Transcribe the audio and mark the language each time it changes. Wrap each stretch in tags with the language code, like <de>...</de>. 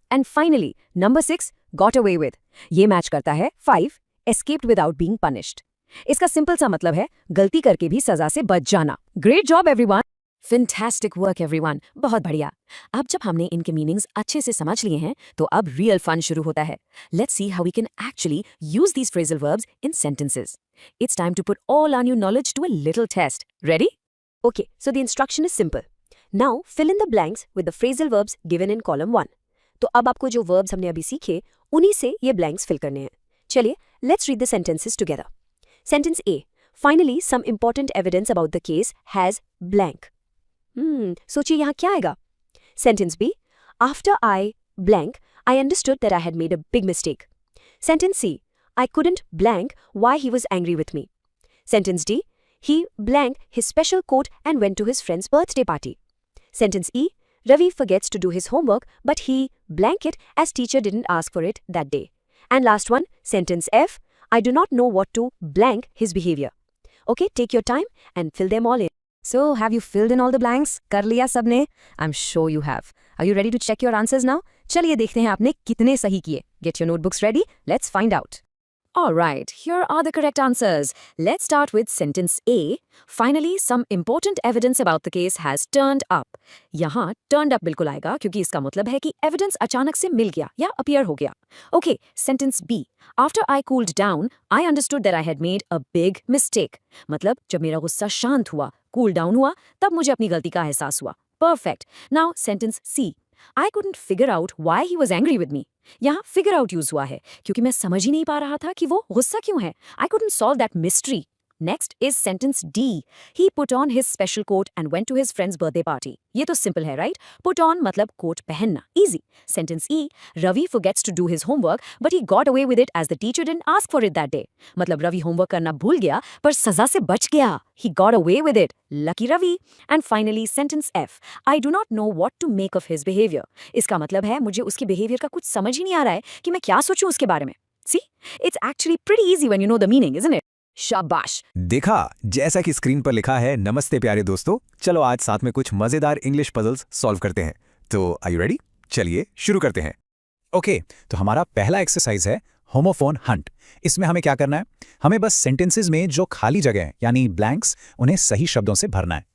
<en>and finally number 6, got away with,</en> <hi>ये match करता है</hi> <en>5, escaped without being punished.</en> <hi>इसका सिंपल सा मतलब है गलती करके भी सजा से बच जाना।</hi> <en>great job everyone, fantastic work everyone,</en> <hi>बहुत बढ़िया। अब जब हमने इनके मीनिंग्स अच्छे से समझ लिए हैं तो अब रियल फन शुरू होता है।</hi> <en>Let's see how we can actually use these phrasal verbs in sentences. It's time to put all our new knowledge to a little test. Ready? Okay, so the instruction is simple. Now fill in the blanks with the phrasal verbs given in column 1.</en> <hi>तो अब आपको जो verbs हमने अभी सीखे उन्हीं से ये blanks fill करने हैं।</hi> <en>चलिए let's read the sentences together. Sentence A. Finally, some important evidence about the case has blank.</en> <hi>सोचिए यहाँ क्या आएगा?</hi> <en>Sentence B. After I blank, I understood that I had made a big mistake. Sentence C. I couldn't blank why he was angry with me. Sentence D. He blank his special coat and went to his friend's birthday party. Sentence E. Ravi forgets to do his homework but he blank it as teacher didn't ask for it that day. And last one, sentence F. I do not know what to blank his behavior. Okay, take your time and fill them all in. So, have you filled in all the blanks?</en> <hi>कर लिया सबने?</hi> <en>I'm sure you have. Are you ready to check your answers now?</en> <hi>चलिए देखते हैं आपने कितने सही किए.</hi> <en>Get your notebooks ready. Let's find out. Alright, here are the correct answers. Let's start with sentence A. Finally, some important evidence about the case has turned up.</en> <hi>यहाँ turned up बिल्कुल आएगा क्योंकि इसका मतलब है कि evidence अचानक से मिल गया या appear हो गया.</hi> <en>Okay, sentence B. After I cooled down, I understood that I had made a big mistake.</en> <hi>मतलब जब मेरा गुस्सा शांत हुआ, cool down हुआ, तब मुझे अपनी गलती का एहसास हुआ.</hi> <en>Perfect. Now sentence C. I couldn't figure out why he was angry with me.</en> <hi>यहाँ figure out यूज हुआ है क्योंकि मैं समझ ही नहीं पा रहा था कि वो गुस्सा क्यों है.</hi> <en>I couldn't solve that mystery. Next is sentence D. He put on his special coat and went to his friend's birthday party.</en> <hi>ये तो सिंपल है, राइट? पुट ऑन मतलब कोट पहनना,</hi> <en>Easy. Sentence E, Ravi forgets to do his homework but he got away with it as the teacher didn't ask for it that day.</en> <hi>मतलब Ravi homework करना भूल गया पर सजा से बच गया।</hi> <en>He got away with it, lucky Ravi. And finally sentence F, I do not know what to make of his behaviour.</en> <hi>इसका मतलब है मुझे उसके बिहेवियर का कुछ समझ ही नहीं आ रहा है कि मैं क्या सोचूं उसके बारे में।</hi> <en>See, it's actually pretty easy when you know the meaning, isn't it?</en> <hi>शाबाश। देखा, जैसा कि स्क्रीन पर लिखा है। नमस्ते प्यारे दोस्तों, चलो आज साथ में कुछ मजेदार इंग्लिश पजल्स सॉल्व करते हैं। तो आर यू रेडी? चलिए शुरू करते हैं। ओके, तो हमारा पहला एक्सरसाइज है होमोफोन हंट। इसमें हमें क्या करना है? हमें बस सेंटेंसेस में जो खाली जगह है यानी ब्लैंक्स, उन्हें सही शब्दों से भरना है।</hi>